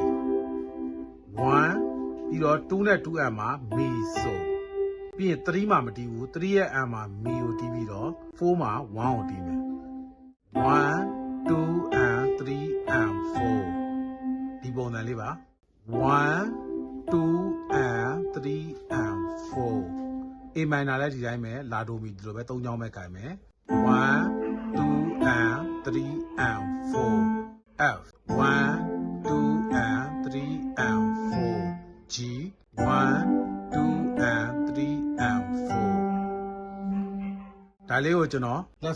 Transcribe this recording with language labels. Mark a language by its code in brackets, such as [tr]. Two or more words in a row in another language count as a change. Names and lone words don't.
[my] 1 ပြီးတော့2နဲ့ 2M မှာမီဆိုပြီးရင်3မှာမတီးဘူး3ရဲ့ M မှာမီကိုတီးပြီးတော့4မှာ1ကိုတီးမယ်1 2 and 3 and 4ဒီပုံစံလေးပါ1 2 and 3 and 4 A minor လည်းဒီတိုင်းပဲလာဒိုမီဒီလိုပဲ3ချောင်းပဲခြင်မယ်1 2 and 3 and 4 F 1 2 and 3 and 4 G 1 2 and 3 and 4 ဒါလေးကိုကျွန်တော်လက်